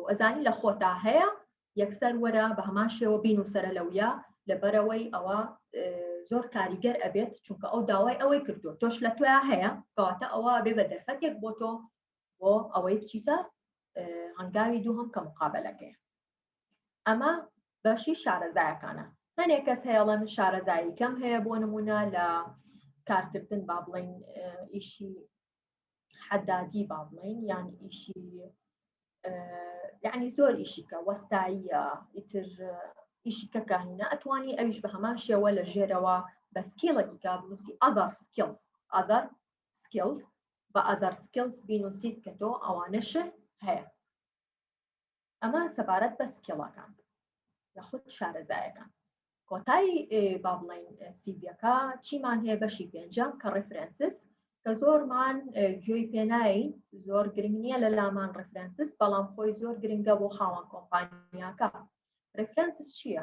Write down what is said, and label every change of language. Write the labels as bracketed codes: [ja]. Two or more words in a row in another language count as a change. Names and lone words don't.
[ckb] ئەزانی لە خۆتا هەیە یەکسەر وەرە بە هەمان شێوە بینووسەرە لەویا لەبەرەوەی ئەوە زۆر کاریگەر ئەبێت چونکە ئەو داوای ئەوەی کردو تۆش لە تویا هەیە کەواتە ئەوە بێ بە دەرفەتێک بۆ تۆ بۆ ئەوەی بچیتە هەنگاوی دووهەم کە مقابلەکەیە ئەمە بەشی شارەزایەکانە هەنێک کەس هەیەڵە من شارەزایی کەم هەیە بۆ نمونە لە کارکردن با بڵێن ئیشی حەدادی با بڵێن یان ئیشی یعنی زۆر ئیشیکە وەستاییە ئیتر ئیشیکە کاهینە ئەتوانی ئەویش بە هەمان شێوە لە ژێرەوە بە سکیڵێکی کا بنووسی [en] other skills [ckb] بە [en] other skills [ckb] بینووسیت کە تۆ ئەوانەش هەیە ئەمە سەبارەت بە سکیڵەکان یاخود شارەزایەکان کۆتایی با بڵێن سیڤیەکە چیمان هەیە بەشی پێنجەم کە ڕێفرەنسس کە زۆرمان گوێی پێناین زۆر گرنگ نییە لە لامان ڕێفرەنسس بەڵام خۆی زۆر گرنگە بۆ خاوەن کۆمپانیاکە ڕێفرەنسس چییە؟